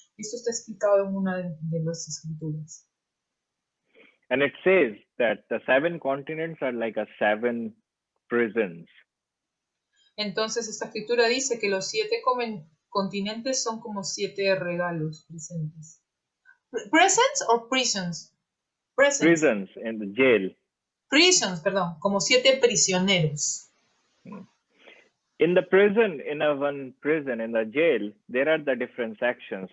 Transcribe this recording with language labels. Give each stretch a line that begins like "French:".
Spanish: Esto está explicado en una de las escrituras.
English: And it says that the 7 continents are like 7 prisons.
Spanish: Entonces, esta escritura dice que los 7 continentes son como 7 regalos presentes.
English: ¿Presents o prisons? Prisons in the jail.
Spanish: Prisons, perdón, como 7 prisioneros.
English: In the prison, in the jail, there are the different sections.